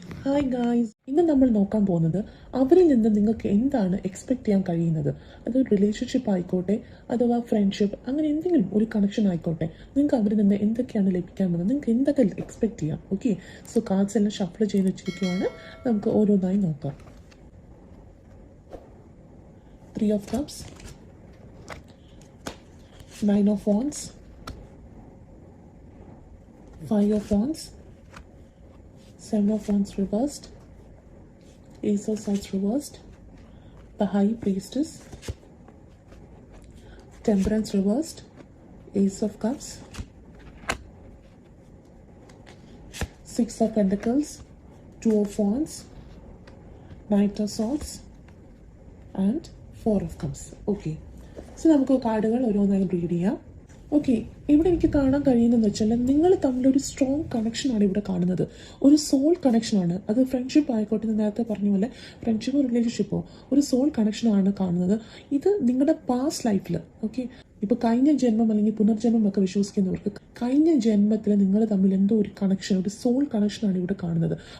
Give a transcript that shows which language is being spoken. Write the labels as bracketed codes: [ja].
[ml] Hi guys, ഇന്ന് നമ്മൾ നോക്കാൻ പോകുന്നത് അവരിൽ നിന്ന് നിങ്ങൾക്ക് എന്താണ് എക്സ്പെക്ട് ചെയ്യാൻ കഴിയുന്നത്. അത് റിലേഷൻഷിപ്പ് ആയിക്കോട്ടെ അഥവാ ഫ്രണ്ട്ഷിപ്പ്, അങ്ങനെ എന്തെങ്കിലും ഒരു കണക്ഷൻ ആയിക്കോട്ടെ, നിങ്ങൾക്ക് അവരിൽ നിന്ന് എന്തൊക്കെയാണ് ലഭിക്കാൻ പോകുന്നത്, നിങ്ങൾക്ക് എന്തൊക്കെ എക്സ്പെക്ട് ചെയ്യാം. ഓക്കെ, സോ കാർഡ്സ് എല്ലാം ഷഫിൾ ചെയ്ത് വെച്ചിരിക്കുവാണ്. നമുക്ക് ഓരോന്നായി നോക്കാം. [en] 3 of Cups, 9 of Wands, 5 of Wands, 7 of Wands reversed, Ace of Swords reversed, the High Priestess, Temperance reversed, Ace of Cups, 6 of Pentacles, 2 of Wands, Knight of Swords and 4 of Cups. [ml] Okay, so നമുക്ക് കാർഡുകൾ ഓരോന്നായി read ചെയ്യാം. Okay, ഇവിടെ എനിക്ക് കാണാൻ കഴിയുന്നതെന്ന് വെച്ചാൽ നിങ്ങൾ തമ്മിലൊരു സ്ട്രോങ് കണക്ഷനാണ് ഇവിടെ കാണുന്നത്. ഒരു സോൾ കണക്ഷനാണ്. അത് ഫ്രണ്ട്ഷിപ്പ് ആയിക്കോട്ടെ, നേരത്തെ പറഞ്ഞ പോലെ ഫ്രണ്ട്ഷിപ്പോ റിലേഷൻഷിപ്പോ ഒരു സോൾ കണക്ഷനാണ് കാണുന്നത്. ഇത് നിങ്ങളുടെ പാസ്റ്റ് ലൈഫിൽ, ഓക്കെ, ഇപ്പോൾ കഴിഞ്ഞ ജന്മം അല്ലെങ്കിൽ പുനർജന്മം ഒക്കെ വിശ്വസിക്കുന്നവർക്ക് കഴിഞ്ഞ ജന്മത്തിൽ നിങ്ങൾ തമ്മിൽ എന്തോ ഒരു കണക്ഷൻ, ഒരു സോൾ കണക്ഷനാണ് ഇവിടെ കാണുന്നത്.